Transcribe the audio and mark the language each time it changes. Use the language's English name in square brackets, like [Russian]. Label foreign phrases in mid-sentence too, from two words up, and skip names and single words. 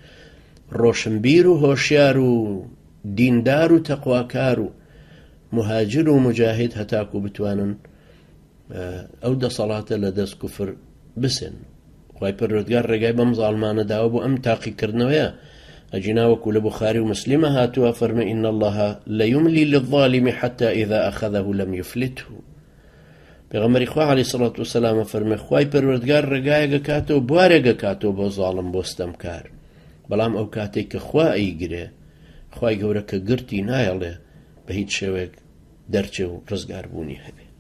[Central Kurdish] ڕۆشنبیر و هۆشیار و دیندار و تەقواکار و مهاجر و مجاهد، هەتاکو بتوانن ئەو دەسەڵاتە لە دەست کوفر بسن. خوای پەروەردگار ڕێگای بەم زاڵمانە داوە بۆ ئەم تاقیکردنەوەیە. ئەجیناوەکو لە بوخاری و مسلمە هاتووە فەرمێ [Arabic] إن الله ليملي للظالم حتى إذا أخذه لم يفلته. [Central Kurdish] پێغەمبەری خوا [Arabic] عەلەیهی سەڵات وسەلام [Central Kurdish] فەرمێ خوای پەروەردگار ڕێگایەکە کاتەوە، بوارێکە کاتەوە بۆ زاڵم، بۆ ستەمکار، بەڵام ئەو کاتێک کە خوا ئەیگرێ، خوای گەورە کە گرتی نایەڵێ بە هیچ شێوەیەک دەرچێ و ڕزگار بوونی هەبێ.